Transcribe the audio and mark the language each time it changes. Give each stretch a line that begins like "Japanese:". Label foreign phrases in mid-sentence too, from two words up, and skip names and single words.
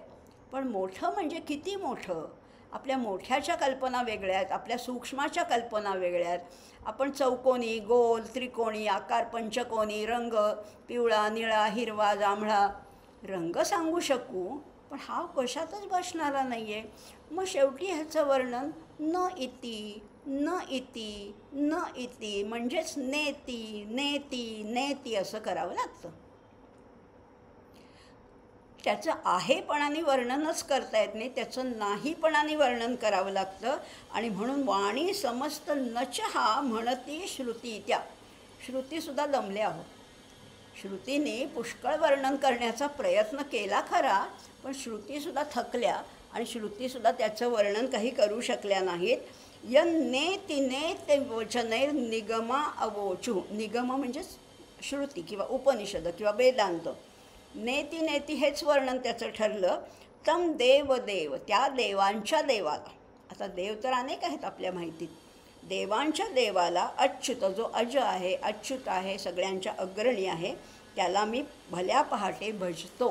Marathi: पण मोठं म्हणजे किती मोठं? आपल्या मोठ्याच्या कल्पना वेगळ्या आहेत, आपल्या सूक्ष्माच्या कल्पना वेगळ्या आहेत. आपण चौकोनी, गोल, त्रिकोणी, आकार, पंचकोनी, रंग, पिवळा, निळा, हिरवा, जांभळा रंग सांगू शकू, पण हा कशातच बसणारा नाही आहे. मग शेवटी ह्याचं वर्णन
Sanskrit: न इति न इति न इति,
Marathi: म्हणजेच
Sanskrit: नेती नेती नेती
Marathi: असं करावं लागतं. त्याचं आहेपणाने वर्णनच करता येत नाही, त्याचं नाहीपणाने वर्णन करावं लागतं. आणि म्हणून वाणी समस्त नचहा म्हणती श्रुती त्या. श्रुतीसुद्धा दमले आहोत. श्रुतीने पुष्कळ वर्णन करण्याचा प्रयत्न केला खरा, पण श्रुतीसुद्धा थकल्या आणि श्रुतीसुद्धा त्याचं वर्णन काही करू शकल्या नाहीत.
Sanskrit: यन्नेति नेति वचनैर निगमा अवोचु.
Marathi: निगम म्हणजेच श्रुती किंवा उपनिषद किंवा वेदांत.
Sanskrit: नेती नेती
Marathi: हेच वर्णन त्याचं ठरलं.
Sanskrit: तम देव देव,
Marathi: त्या देवांच्या देवाला. आता देव तर अनेक आहेत आपल्या माहितीत. देवांच्या देवाला अच्युत, जो अज आहे, अच्युत आहे, सगळ्यांच्या अग्रणी आहे, त्याला मी भल्या पहाटे भजतो.